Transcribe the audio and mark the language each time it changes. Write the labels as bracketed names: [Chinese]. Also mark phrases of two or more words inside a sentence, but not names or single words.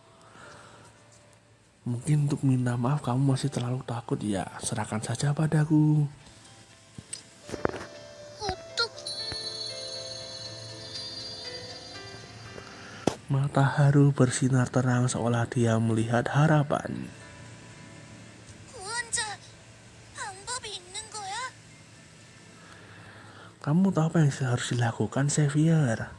[Indonesian] Mungkin untuk minta maaf kamu masih terlalu takut ya. Serahkan saja padaku. Mata Haru bersinar terang seolah dia melihat harapan. [Korean] 구원자, 방법이 있는 거야? [Indonesian] Kamu tahu apa yang harus dilakukan Xavier?